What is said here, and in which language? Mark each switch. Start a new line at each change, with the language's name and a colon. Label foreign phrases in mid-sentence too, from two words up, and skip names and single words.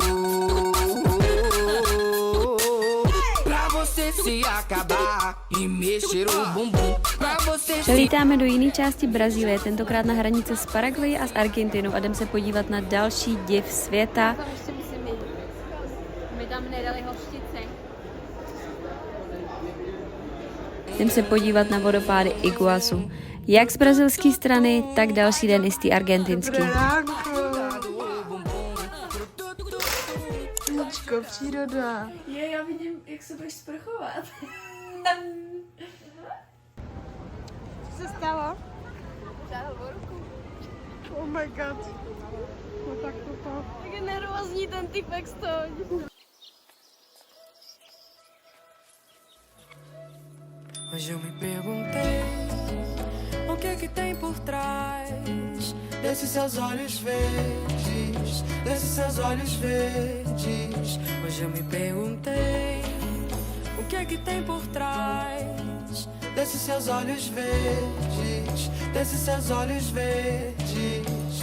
Portuguese: Pra você se acabar e mexer o bumbum. Pra você se...
Czech: Přelítáme do jiné části Brazílie, tentokrát na hranice s Paraguay a s Argentinou a jdem se podívat na další div světa. My tam nedali hořčice. Jdem se podívat na vodopády Iguazu. Jak z brazilské strany, tak další den i z té argentinské. Ničko, příroda. Já vidím, jak se budeš sprchovat. Co se stalo?
English: Oh my god.
Czech: No tak to Jak je nervózní ten typek stojí.
Portuguese: Hoje eu me perguntei o que é que tem por trás desses seus olhos verdes, desses seus olhos verdes. Hoje eu me perguntei o que é que tem por trás desses seus olhos verdes, desses seus olhos verdes.